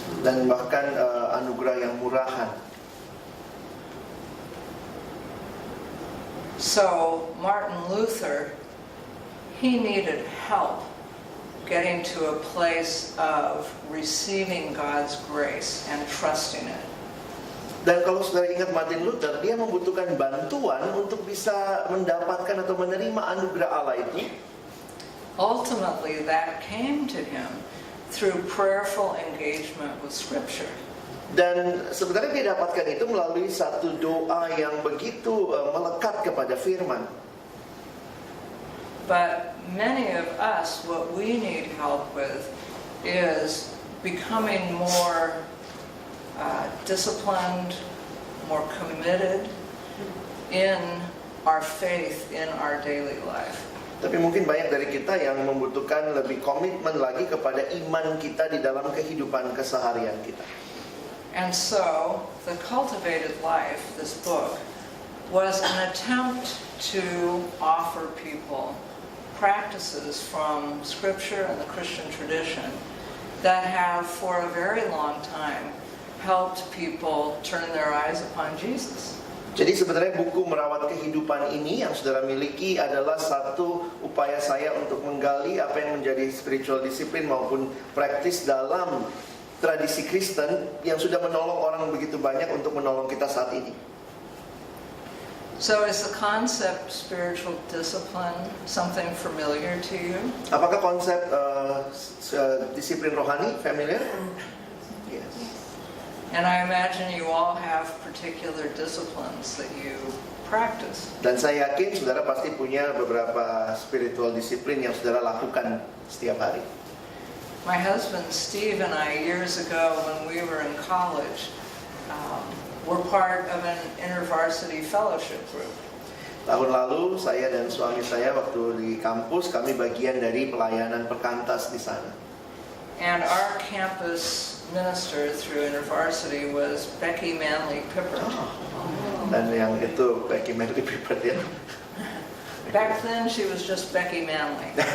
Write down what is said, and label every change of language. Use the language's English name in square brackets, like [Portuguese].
[Indonesian] Dan bahkan anugerah yang murahan. [English] So Martin Luther, he needed help getting to a place of receiving God's grace and trusting it. [Indonesian] Dan kalau saudara ingat Martin Luther, dia membutuhkan bantuan untuk bisa mendapatkan atau menerima anugerah Allah itu. [English] Ultimately, that came to him through prayerful engagement with Scripture. [Indonesian] Dan sebenarnya dia dapatkan itu melalui satu doa yang begitu melekat kepada firman. [English] But many of us, what we need help with is becoming more disciplined, more committed in our faith in our daily life. [Indonesian] Tapi mungkin banyak dari kita yang membutuhkan lebih komitmen lagi kepada iman kita di dalam kehidupan keseharian kita. [English] And so, the Cultivated Life, this book, was an attempt to offer people practices from Scripture and the Christian tradition that have, for a very long time, helped people turn their eyes upon Jesus. [Indonesian] Jadi sebenarnya buku Merawat Kehidupan ini yang saudara miliki adalah satu upaya saya untuk menggali apa yang menjadi spiritual disiplin maupun praktis dalam tradisi Kristen yang sudah menolong orang begitu banyak untuk menolong kita saat ini. [English] So is the concept spiritual discipline something familiar to you? [Indonesian] Apakah konsep disiplin rohani familiar? Yes. [English] And I imagine you all have particular disciplines that you practice. [Indonesian] Dan saya yakin saudara pasti punya beberapa spiritual disiplin yang saudara lakukan setiap hari. [English] My husband Steve and I, years ago when we were in college, were part of an intervarsity fellowship group. [Indonesian] Tahun lalu saya dan suami saya waktu di kampus kami bagian dari pelayanan perkantas di sana. [English] And our campus minister through intervarsity was Becky Manley Pippert. [Indonesian] Dan yang itu Becky Manley Pippert ya. [English] Back then she was just Becky Manley.